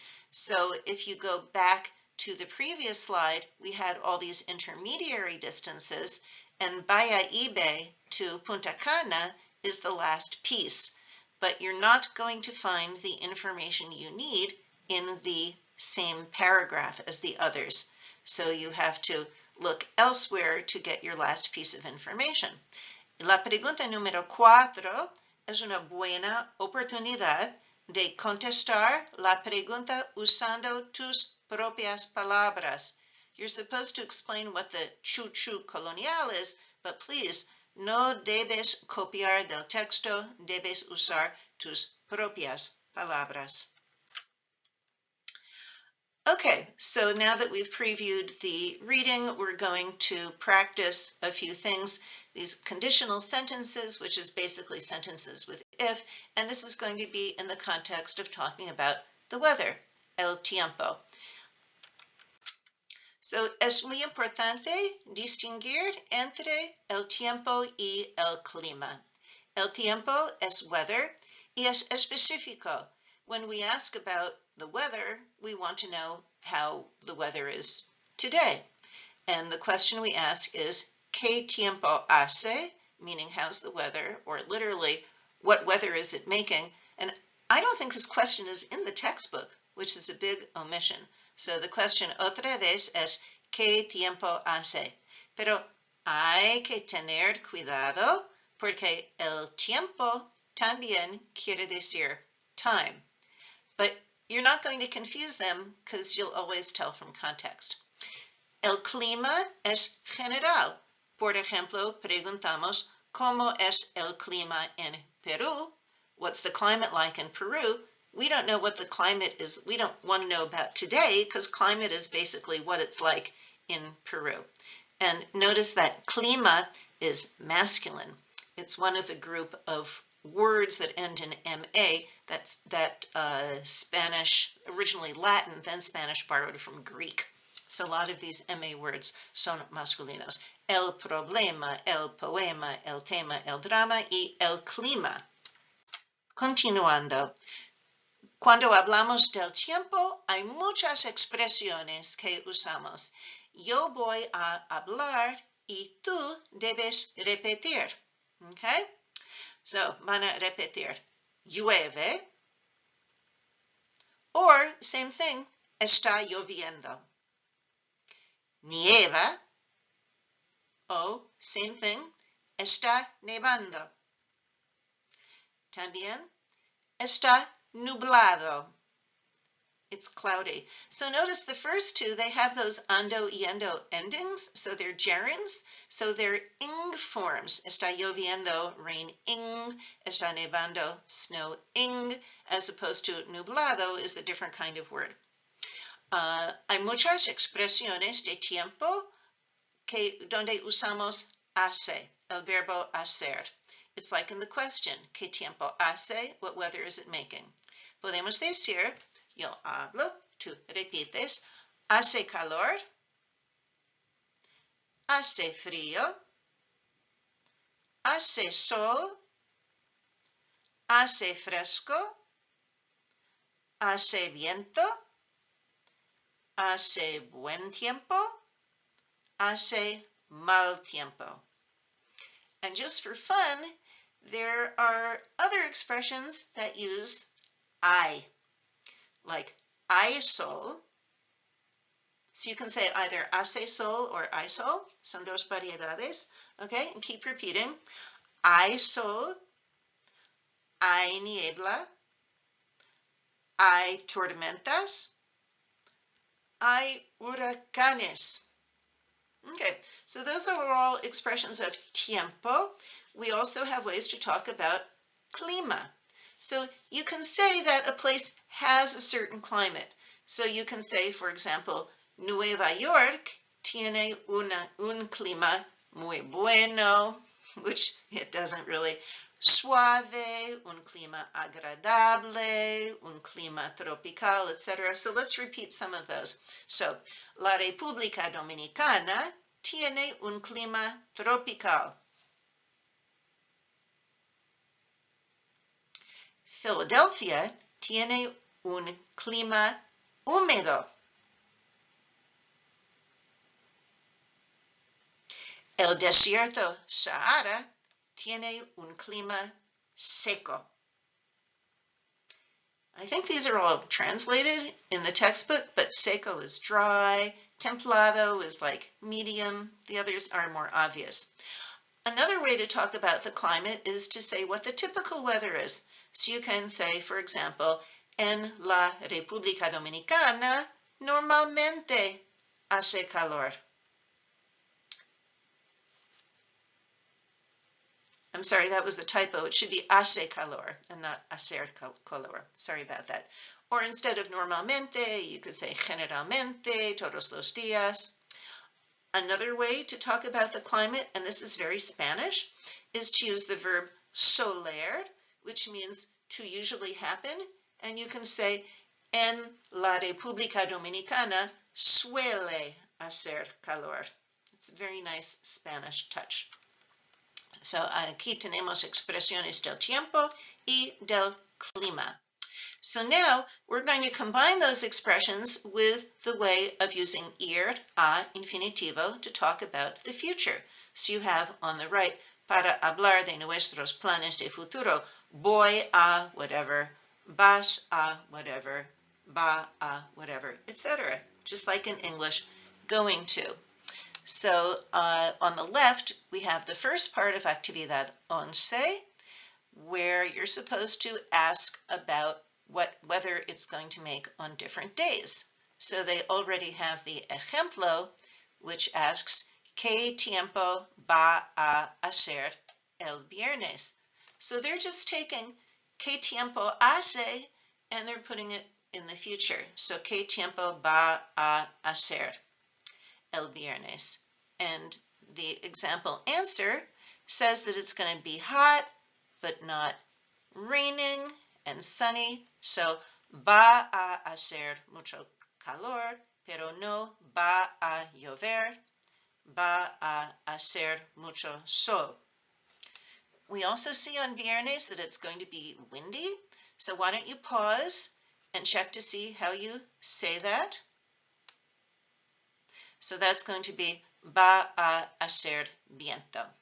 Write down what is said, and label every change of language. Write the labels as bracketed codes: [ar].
[en] So if you go back to the previous slide, we had all these intermediary distances, and Bahia Ibe to Punta Cana is the last piece. But you're not going to find the information you need in the same paragraph as the others. So you have to look elsewhere to get your last piece of information. [es] La pregunta número 4 es una buena oportunidad de contestar la pregunta usando tus propias palabras. [en] You're supposed to explain what the chuchu colonial is, but please, [es] no debes copiar del texto, debes usar tus propias palabras. [en] Okay, so now that we've previewed the reading, we're going to practice a few things. These conditional sentences, which is basically sentences with if, and this is going to be in the context of talking about the weather, el tiempo. [es] So, es muy importante distinguir entre el tiempo y el clima. El tiempo es weather y es específico. [en] When we ask about the weather, we want to know how the weather is today. And the question we ask is, [es] ¿qué tiempo hace? [en] Meaning, how's the weather? Or literally, what weather is it making? And I don't think this question is in the textbook, which is a big omission. So the question [es] otra vez es, ¿qué tiempo hace? Pero hay que tener cuidado porque el tiempo también quiere decir time. [en] But you're not going to confuse them because you'll always tell from context. [es] El clima es general. Por ejemplo, preguntamos, ¿cómo es el clima en Perú? [en] What's the climate like in Peru? We don't know what the climate is. We don't want to know about today because climate is basically what it's like in Peru. And notice that clima is masculine. It's one of a group of words that end in MA, that Spanish, originally Latin, then Spanish borrowed from Greek. So a lot of these MA words [es] son masculinos. El problema, el poema, el tema, el drama y el clima. Continuando. Cuando hablamos del tiempo, hay muchas expresiones que usamos. Yo voy a hablar y tú debes repetir. Okay? So, van a repetir, llueve, [en] or same thing, [es] está lloviendo. Nieva, o [en] same thing, [es] está nevando. También, está nublado. [en] It's cloudy. So notice the first two, they have those ando y endo endings, so they're gerunds, so they're ing forms. [es] Está lloviendo, [en] rain ing. [es] Está nevando, [en] snow ing, as opposed to nublado is a different kind of word. [es] Hay muchas expresiones de tiempo donde usamos hace, el verbo hacer. [en] It's like in the question, [es] ¿qué tiempo hace? [en] What weather is it making? [es] Podemos decir, yo hablo, tú repites, hace calor, hace frío, hace sol, hace fresco, hace viento, hace buen tiempo, hace mal tiempo. [en] And just for fun, there are other expressions that use I, like [es] hay sol. [en] So you can say either [es] hace sol [en] or [es] hay sol. Son dos variedades. [en] Okay, and keep repeating. [es] Hay sol, hay niebla, hay tormentas, hay huracanes. [en] Okay, so those are all expressions of tiempo. We also have ways to talk about clima. So you can say that a place has a certain climate. So you can say, for example, [es] Nueva York tiene un clima muy bueno, [en] which it doesn't really. [es] Suave, un clima agradable, un clima tropical, etc. [en] So let's repeat some of those. [es] So, la República Dominicana tiene un clima tropical. Philadelphia tiene un clima húmedo. El desierto Sahara tiene un clima seco. [en] I think these are all translated in the textbook, but seco is dry, templado is like medium, the others are more obvious. Another way to talk about the climate is to say what the typical weather is. So you can say, for example, [es] en la República Dominicana normalmente hace calor. [en] I'm sorry, that was a typo. It should be [es] hace calor [en] and not [es] hacer calor. [en] Sorry about that. Or instead of normalmente, you could say generalmente, [es] todos los días. [en] Another way to talk about the climate, and this is very Spanish, is to use the verb soler, which means to usually happen. And you can say, [es] en la República Dominicana suele hacer calor. [en] It's a very nice Spanish touch. [es] So aquí tenemos expresiones del tiempo y del clima. [en] So now we're going to combine those expressions with the way of using ir a infinitivo to talk about the future. So you have on the right, [es] para hablar de nuestros planes de futuro, voy a whatever, vas a whatever, va a whatever, etc. [en] Just like in English, going to. So on the left, we have the first part of Actividad 11, where you're supposed to ask about whether it's going to make on different days. So they already have the ejemplo, which asks, [es] ¿Qué tiempo va a hacer el viernes? [en] So they're just taking [es] ¿Qué tiempo hace? [en] And they're putting it in the future. [es] So ¿Qué tiempo va a hacer el viernes? [en] And the example answer says that it's going to be hot, but not raining and sunny. [es] So va a hacer mucho calor, pero no va a llover. Va a hacer mucho sol. [en] We also see on viernes that it's going to be windy. So why don't you pause and check to see how you say that? So that's going to be [es] va a hacer viento.